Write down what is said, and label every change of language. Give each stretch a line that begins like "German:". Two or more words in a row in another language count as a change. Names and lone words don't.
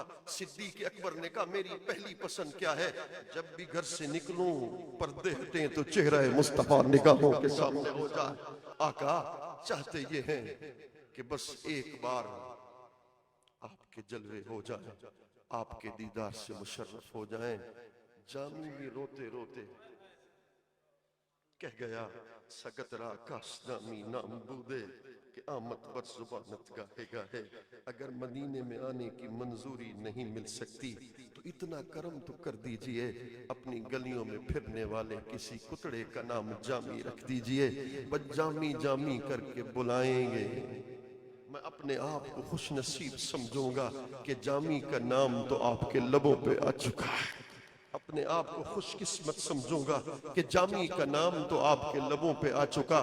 Urdu: صدیق اکبر نے کہا میری پہلی پسند کیا ہے؟ جب بھی گھر سے نکلوں پردے ہٹیں تو چہرہ مصطفیٰ نگاہوں کے سامنے ہو جائے۔ آقا چاہتے یہ ہیں کہ بس ایک بار آپ کے جلوے ہو جائیں، آپ کے دیدار سے مشرف ہو جائیں۔ جامی بھی روتے روتے کہہ گیا
Persian: سگت را کاسدامی نام بودے کہ آمد بر زبانت گاہے گاہے۔
Urdu: اگر مدینے میں آنے کی منظوری نہیں مل سکتی تو اتنا کرم تو کر دیجئے، اپنی گلیوں میں پھرنے والے کسی کتڑے کا نام جامی رکھ دیجئے، بس جامی جامی کر کے بلائیں گے، میں اپنے آپ کو خوش نصیب سمجھوں گا کہ جامی کا نام تو آپ کے لبوں پہ آ چکا ہے، اپنے آپ کو خوش قسمت سمجھوں گا کہ جامی کا نام تو آپ کے لبوں پہ آ چکا۔